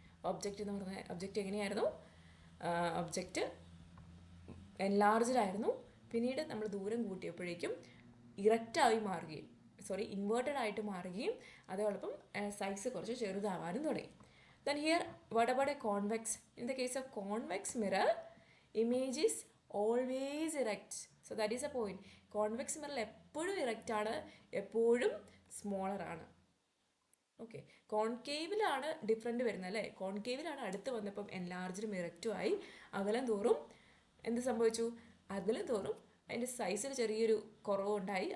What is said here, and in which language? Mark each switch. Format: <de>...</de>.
<ml>Object എന്ന് പറഞ്ഞ object എങ്ങനെയായിരുന്നു, ഒബ്ജക്റ്റ് എൻലാർജ്ഡ് ആയിരുന്നു. പിന്നീട് നമ്മൾ ദൂരം കൂട്ടിയപ്പോഴേക്കും ഇറക്റ്റായി മാറുകയും, ഇൻവേർട്ടഡ് ആയിട്ട് മാറുകയും അതോടൊപ്പം സൈസ് കുറച്ച് ചെറുതാവാനും തുടങ്ങി.</ml> <en>Then here, what about a convex? In the case of convex mirror, image is always erect. So that is a point.</en> <ml>Convex mirror എപ്പോഴും ഇറക്റ്റ് ആണ്, എപ്പോഴും സ്മോളർ ആണ്. ഓക്കെ, കോൺകേവിലാണ് ഡിഫറൻറ്റ് വരുന്നത്, അല്ലേ. കോൺകേവിലാണ് അടുത്ത് വന്നപ്പം എൻലാർജ്ഡും ഇറക്റ്റും ആയി. അകലം തോറും എന്ത് സംഭവിച്ചു, അകലം തോറും അതിൻ്റെ സൈസിൽ ചെറിയൊരു കുറവുണ്ടായി.</ml>